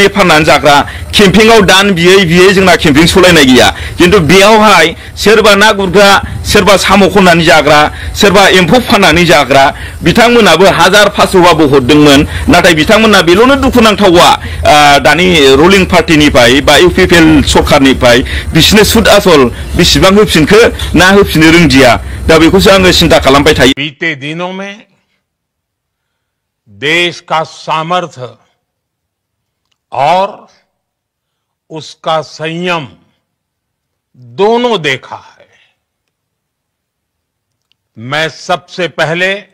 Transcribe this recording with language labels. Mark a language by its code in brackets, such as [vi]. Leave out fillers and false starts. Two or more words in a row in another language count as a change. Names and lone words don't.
[brx] फाननानै जाग्रा केम्पिंआव दान बियै जोंना केम्पिं सलायनाय गैया खिन्थु बेयावहाय सोरबा ना गुरग्रा सोरबा साम' खननानै जाग्रा सोरबा एम्फौ फाननानै जाग्रा बिथांमोनाबो 1500बाबो हरदोंमोन नाथाय बिथांमोना बेल'नो दुखुनांथावा दानि रुलिं पार्टिनिफ्राय बा इउपिपिएल सरखारनिफ्राय बिसिनो सुद आसल बेसेबां होफिनखो ना होफिननो रोंदिया दा बेखौसो आङो सिन्था खालामबाय थायो [hi] बीते दिनों में देश का सामर्थ्य और उसका संयम दोनों देखा है मैं सबसे पहले